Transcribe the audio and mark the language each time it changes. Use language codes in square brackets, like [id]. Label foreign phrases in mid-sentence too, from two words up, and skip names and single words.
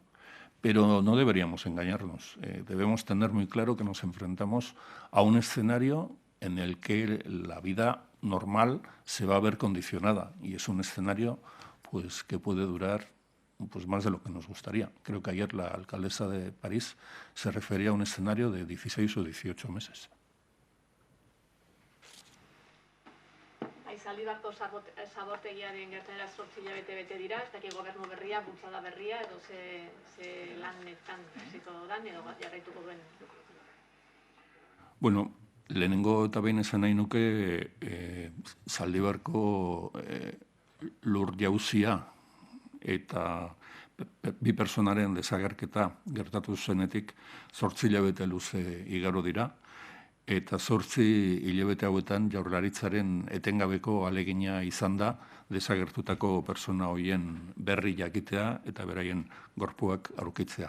[es] Pero no deberíamos engañarnos. Debemos tener muy claro que nos enfrentamos a un escenario en el que la vida normal se va a ver condicionada y es un escenario pues, que puede durar pues, más de lo que nos gustaría. Creo que ayer la alcaldesa de París se refería a un escenario de 16 o 18 meses. [eu] Zaldibarko zabortegiaren gertaera 8 hilabete bete dira, ez dakit gobernu berria, bultzada berria, edo ze lanetan hasiko dan, edo jarraituko duen. Bueno, lehenengo eta behin esan nahi nuke Zaldibarko lur jauzia eta bi personaren desagerketa gertatu zenetik 8 hilabete luze igaro dira, eta 8 hilabete hauetan Jaurlaritzaren etengabeko ahalegina izan da desagertutako pertsona horien berri jakitea eta beraien gorpuak aurkitzea.